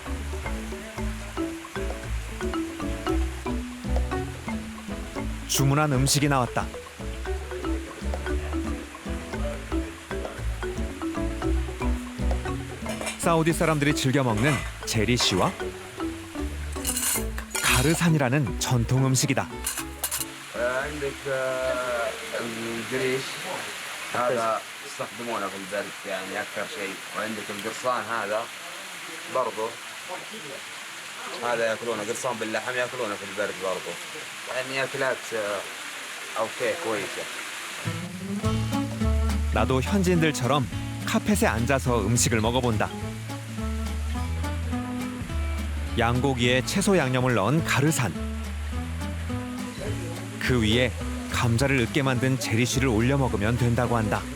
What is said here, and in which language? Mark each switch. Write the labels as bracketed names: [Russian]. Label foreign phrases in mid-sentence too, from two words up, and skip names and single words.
[Korean] 주문한 음식이 나왔다. 사우디 사람들이 즐겨 먹는 제리쉬와 가르산이라는 전통 음식이다. [Arabic] عندك القريش هذا يستخدمونه في البرد يعني اكثر شيء وعندك القرصان هذا برضه هذا ياكلونه قرصان باللحم ياكلونه في البرد برضه يعني اكلات اوكي كويسه. [Korean] 나도 현지인들처럼 카펫에 앉아서 음식을 먹어본다. 양고기에 채소 양념을 넣은 가르산. 그 위에 감자를 으깨 만든 제리쉬를 올려 먹으면 된다고 한다.